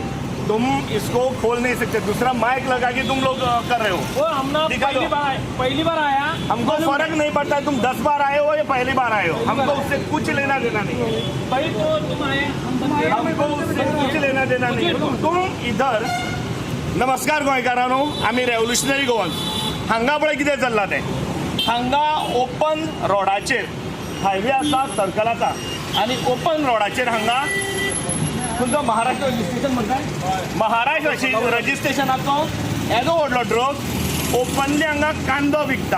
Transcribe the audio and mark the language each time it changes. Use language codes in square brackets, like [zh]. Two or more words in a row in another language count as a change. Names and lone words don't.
[hi] तुम इसको खोल नहीं सकते, दूसरा माइक लगा के तुम लोग कर रहे हो। वो हम ना पहली बार आया। हमको फर्क नहीं पड़ता तुम 10 बार आए हो या पहली बार आए हो, हमको उससे कुछ लेना देना नहीं। भाई तो तुम आए, हमको उससे कुछ लेना देना नाही। तुम इधर [kok] नमस्कार गोंयकारांनो, आम्ही [en] revolutionary Goans [kok] हांगा पळय कितें चल्लां तें, हांगा ओपन रोडाचेर हायवे आसा सर्कलाचा आणि ओपन रोडाचेर हांगा तुमचो महाराष्ट्र रजिस्ट्रेशन म्हणटाय, महाराष्ट्र रजिस्ट्रेशनाचो येदो व्हडलो ट्रक ओपनली हांगा कांदो विकता।